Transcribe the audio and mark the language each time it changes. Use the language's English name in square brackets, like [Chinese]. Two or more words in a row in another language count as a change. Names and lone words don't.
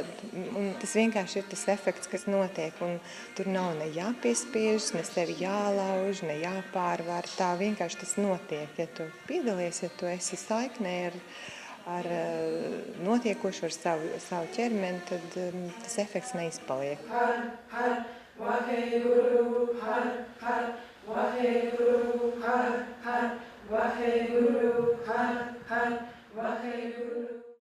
[Latvian] Un tas vienkārši ir tas efekts, kas notiek. Un tur nav ne jāpiespiežas, ne sevi jālauž, ne jāpārvar. Tā vienkārši tas notiek. Ja tu piedalies, ja tu esi saiknē ar notiekošu, ar savu ķermeni, tad tas efekts neizpaliek. [Punjabi] ਹਰ, ਹਰ, ਵਾਹਿਗੁਰੂ, ਹਰ, ਹਰ, ਵਾਹਿਗੁਰੂ, ਹਰ, ਹਰ, ਵਾਹਿਗੁਰੂ, ਹਰ, ਹਰ, ਵਾਹਿਗੁਰੂ.